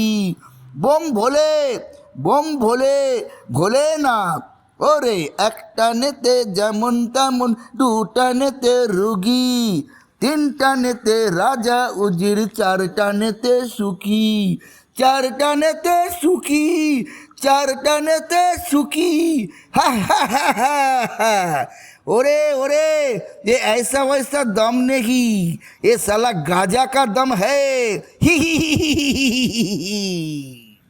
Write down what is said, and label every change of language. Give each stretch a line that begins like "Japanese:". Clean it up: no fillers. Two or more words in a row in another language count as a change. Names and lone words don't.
Bangla: বোম ভোলে, বোম ভোলে, ভোলেনাথ। ওরে এক টানেতে যেমন তেমন, দু টানেতে রুগী, তিন টানেতে রাজা উজির, চার টানেতে সুখী। চার টানেতে সুখী, চার টানেতে সুখী। हा हा हा हा। ओरे ओरे,
Hindi: ये ऐसा वैसा दम नहीं, ये साला गाजा का दम है। ही ही ही ही ही ही।